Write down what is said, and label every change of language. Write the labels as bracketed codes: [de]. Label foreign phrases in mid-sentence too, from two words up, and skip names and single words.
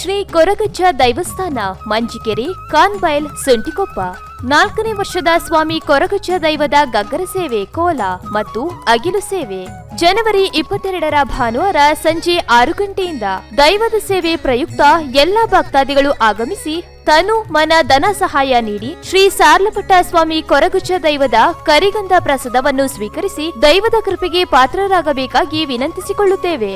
[kn] ಕೊರಗಜ್ಜ ದೈವಸ್ಥಾನ, ಮಂಜಿಕೆರೆ, ಕಾನ್ಬೈಲ್, ಸುಂಟಿಕೊಪ್ಪ. 4ನೇ ವರ್ಷದ ಸ್ವಾಮಿ ಕೊರಗಜ್ಜ ದೈವದ ಗಗ್ಗರ ಸೇವೆ, ಕೋಲ ಮತ್ತು ಅಗಿಲು ಸೇವೆ ಜನವರಿ 22ರ ಭಾನುವಾರ ಸಂಜೆ 6 ಗಂಟೆಯಿಂದ. ದೈವದ ಸೇವೆ ಪ್ರಯುಕ್ತ ಎಲ್ಲಾ ಭಕ್ತಾದಿಗಳು ಆಗಮಿಸಿ ತನು ಮನ ಧನ ಸಹಾಯ ನೀಡಿ ಶ್ರೀ ಸಾರ್ಲಪಟ್ಟ ಸ್ವಾಮಿ ಕೊರಗಜ್ಜ ದೈವದ ಕರಿಗಂಧ ಪ್ರಸಾದವನ್ನು ಸ್ವೀಕರಿಸಿ ದೈವದ ಕೃಪೆಗೆ ಪಾತ್ರರಾಗಬೇಕಾಗಿ ವಿನಂತಿಸಿಕೊಳ್ಳುತ್ತೇವೆ.